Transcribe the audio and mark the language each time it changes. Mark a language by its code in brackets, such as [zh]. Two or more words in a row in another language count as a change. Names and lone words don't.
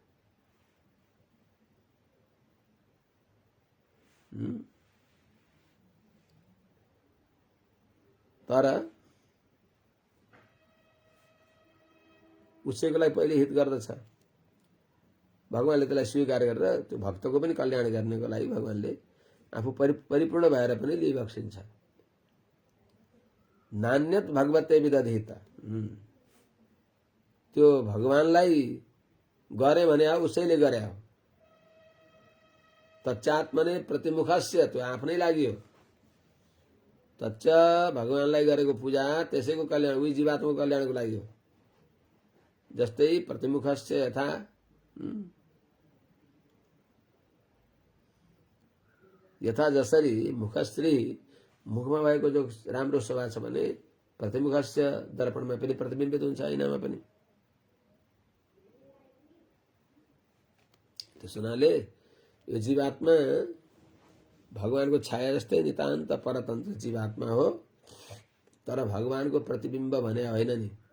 [ne] तर उसैको लागि पहिले हित गर्दछ, भगवानले त्यसलाई स्वीकार गरेर त्यो भक्तको पनि कल्याण गर्नको लागि भगवानले आफू परिपूर्ण भएर पनि लिइबक्सिन्छ। [sa] नान्यत भगवते विदधित, [ne] त्यो भगवानलाई गरे भने उसैले गरे हो। [sa] तच्चात्मने प्रतिमुखस्य, [ne] त्यो आफ्नै लागि हो। तच्च भगवानलाई गरेको पूजा त्यसैको कल्याण, उही जीवात्माको कल्याणको लागि हो। जस्तै [sa] प्रतिमुखस्य यथा यथा [ne] जसरी मुखश्री, मुखमा भएको जो राम्रो शोभा छ भने प्रतिमुखस्य दर्पणमा पनि प्रतिबिम्बित हुन्छ, ऐनामा पनि। त्यस हुनाले यो जीवात्मा भगवानको छाया जस्तै नितान्त परतन्त्र जीवात्मा हो, तर भगवानको प्रतिबिम्ब भने होइन नि।